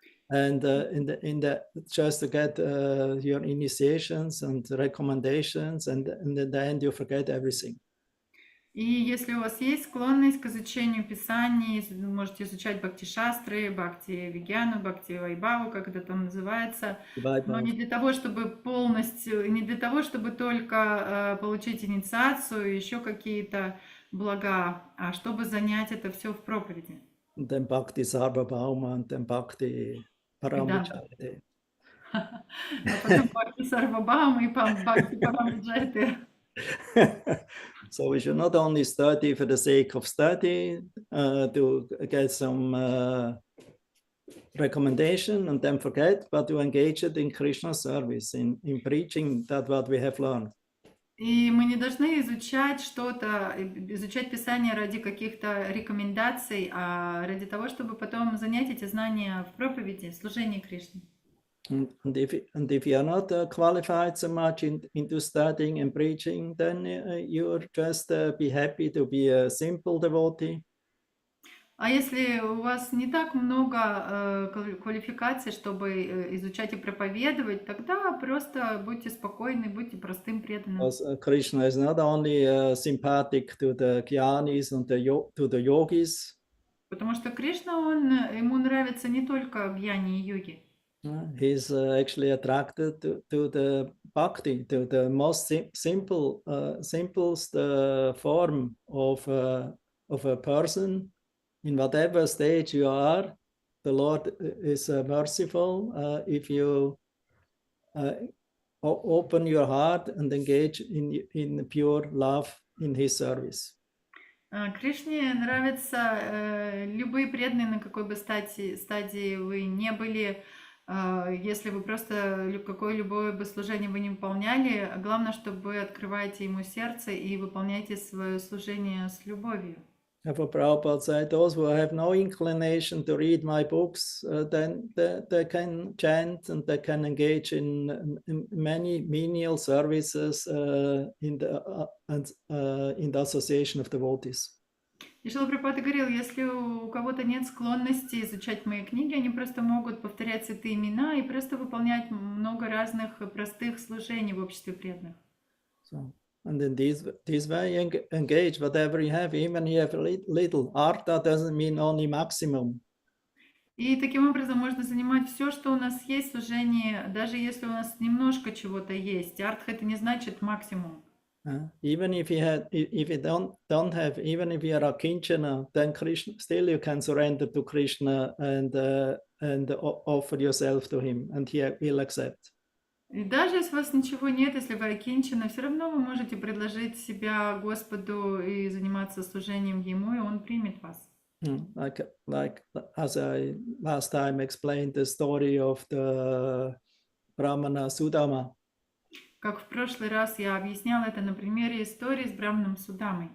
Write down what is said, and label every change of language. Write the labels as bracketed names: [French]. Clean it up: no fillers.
[English] And just to get your initiations and recommendations, and in the end you forget everything. [Russian] И если у вас есть склонность к изучению Писаний, вы можете изучать Бхакти Шастры, Бхакти Вигьяну, Бхакти Вайбхаву, как это там называется, но не для того, чтобы полностью, не для того, чтобы только получить инициацию, еще какие-то блага, а чтобы занять это все в проповеди. [English] And then Bhakti Sarvabhauma and then Bhakti Paramvijayate. [Russian] А потом Бхакти Сарвабхаума и Бхакти Парамвиджайате. [English] So we should not only study for the sake of study, to get some recommendation and then forget, but to engage it in Krishna service, in preaching that what we have learned. [Russian] И мы не должны изучать что-то, изучать Писание ради каких-то рекомендаций, а ради того, чтобы потом занять эти знания в проповеди, в служении Кришне. [English] And if you are not qualified so much into studying and preaching, then you're just be happy to be a simple devotee. [Russian] А если у вас не так много квалификаций, чтобы изучать и проповедовать, тогда просто будьте спокойны, будьте простым преданным. [English] Because Krishna is not only sympathetic to the Gyanis and to the yogis. [Russian] Потому что Кришна, ему нравится не только гьяни и йоги. [English] He's actually attracted to the bhakti, to the most simplest form of a person in whatever stage you are. the Lord is merciful if you open your heart and engage in pure love in His service. [Russian] Кришне нравятся любые преданные, на какой бы стадии вы не были, если вы просто какое любое бы служение вы не выполняли, главное, чтобы вы открываете Ему сердце и выполняете свое служение с любовью. [English] For Prabhupada said, those who have no inclination to read my books, then they can chant and they can engage in many menial services in the association of devotees. [Russian] И Шрила Прабхупада говорил, если у кого-то нет склонности изучать мои книги, они просто могут повторять святые имена и просто выполнять много разных простых служений в обществе преданных. [English] So, and in this way, engage whatever you have, even if you have little. Artha doesn't mean only maximum. [Russian] И таким образом можно занимать все, что у нас есть в служении, даже если у нас немножко чего-то есть. Артха это не значит максимум. [English] Even if you don't have, even if you are a kinchana, then Krishna still you can surrender to Krishna and offer yourself to Him, and He'll accept. [Russian] И даже если у вас ничего нет, если вы окинчены, все равно вы можете предложить себя Господу и заниматься служением Ему, и Он примет вас. [English] Like as I last time explained the story of the Brahmana Sudama. [Russian] Как в прошлый раз я объясняла это на примере истории с Браманом Судамой.